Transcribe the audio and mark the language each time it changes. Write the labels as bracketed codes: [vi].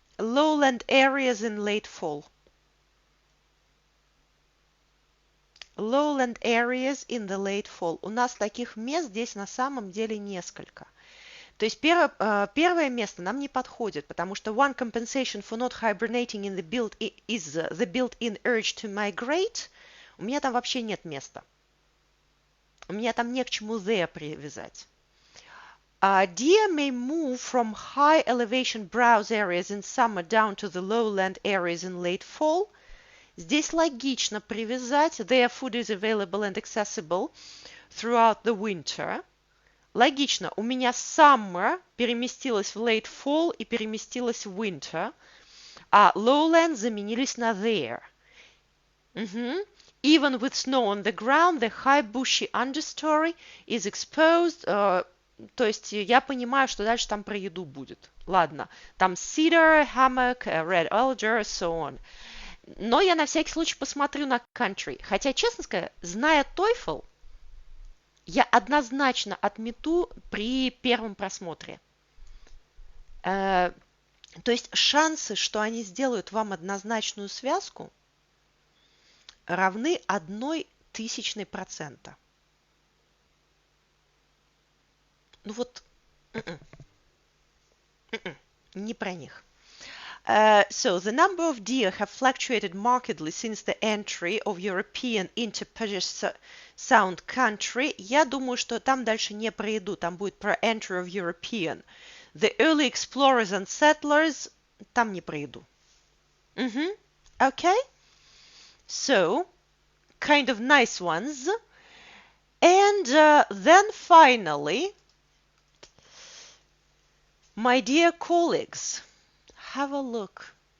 [en] Lowland areas in late fall. Lowland areas in the late fall. [ru] У нас таких мест здесь на самом деле несколько. То есть первое место нам не подходит, потому что [en] one compensation for not hibernating in the built is the built-in urge to migrate. [ru] У меня там вообще нет места. У меня там не к чему there привязать. [en] Deer may move from high elevation browse areas in summer down to the lowland areas in late fall. [ru] Здесь логично привязать [en] their food is available and accessible throughout the winter. [ru] Логично, у меня summer переместилась в late fall и переместилась в winter, а lowland заменились на there. Мгм. [en] Even with snow on the ground, the high bushy understory is exposed. [ru] То есть я понимаю, что дальше там про еду будет. Ладно, там [en] cedar, hammock, red alder, so on. [ru] Но я на всякий случай посмотрю на country. Хотя, честно сказать, зная TOEFL, я однозначно отмету при первом просмотре. То есть шансы, что они сделают вам однозначную связку, равны 0,01%. Ну вот, не про них. [en] So the number of deer have fluctuated markedly since the entry of European into Puget Sound country. [ru] Я думаю, что там дальше не про еду, там будет про [en] entry of European. The early explorers and settlers, [ru] там не про еду. [en] Okay? So, kind of nice ones. And then finally, my dear colleagues, have a look.